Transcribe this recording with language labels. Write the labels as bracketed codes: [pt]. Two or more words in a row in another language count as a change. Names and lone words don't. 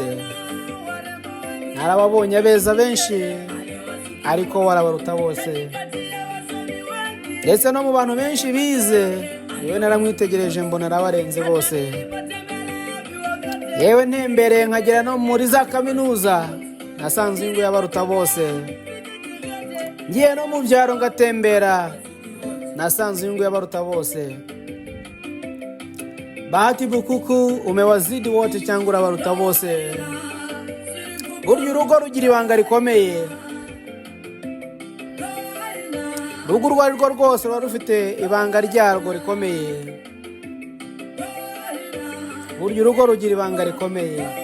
[rw] Narababonye abeza benshi ariko warabaruta bose, ndetse no mu bantu benshi bize yewe naramwitegereje mbona arabarenze bose. Yewe ntembere nkagera no muri za kaminuza nasanze uyu nguyu yabaruta bose. Ngiye no mu byaro ngatembera nasanze uyu nguyu yabaruta bose. Bahati Bukuku [sw] umewazidi wote [rw] cyangwa urabaruta bose. Burya urugo rugira ibanga rikomeye. Urugo urwo ari rwo rwose ruba rufite ibanga ryarwo rikomeye. Burya urugo rugira ibanga rikomeye.